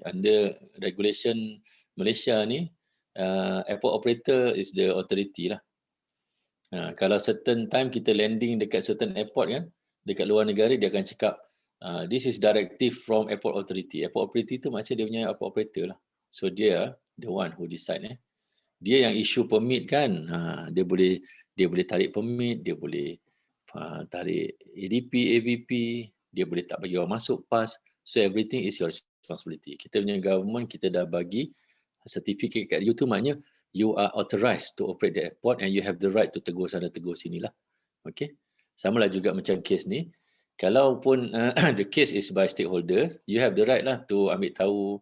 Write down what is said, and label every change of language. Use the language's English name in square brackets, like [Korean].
[English] Under regulation Malaysia ni, airport operator is the authority lah. [Malay] Kalau certain time kita landing dekat certain airport kan, dekat luar negara, dia akan cakap [English] this is directive from airport authority. [Malay] Airport authority tu macam dia punya airport operator lah. [English] So dia the one who decide. [Malay] Dia yang issue permit kan, dia boleh tarik permit, dia boleh tarik ADP, AVP, dia boleh tak bagi orang masuk PAS. [English] So everything is your responsibility. [Malay] Kita punya government, kita dah bagi certificate kat you tu, maknanya [English] you are authorized to operate the airport and you have the right to [Malay] tegur sana tegur sini lah. [English] Okay. [Malay] Sama lah juga macam case ni. Kalaupun [English] the case is by stakeholders, you have the right lah to [Malay] ambil tahu.